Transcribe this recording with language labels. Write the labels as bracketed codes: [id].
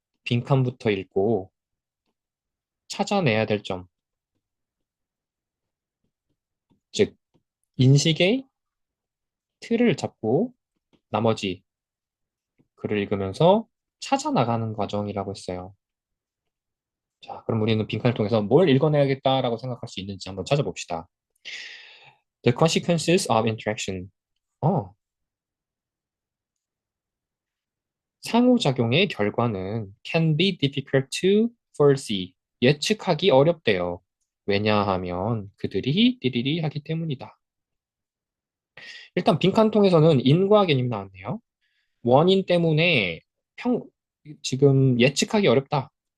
[ko] 빈칸부터 읽고 찾아내야 될 점, 즉 인식의 틀을 잡고 나머지 글을 읽으면서 찾아 나가는 과정이라고 했어요. 자, 그럼 우리는 빈칸을 통해서 뭘 읽어내야겠다라고 생각할 수 있는지 한번 찾아봅시다. [en] The consequences of interaction. [ko] 어, 상호작용의 결과는 [en] can be difficult to foresee. [ko] 예측하기 어렵대요. 왜냐하면 그들이 띠리리 하기 때문이다. 일단 빈칸통에서는 인과 개념이 나왔네요. 원인 때문에 평, 지금 예측하기 어렵다.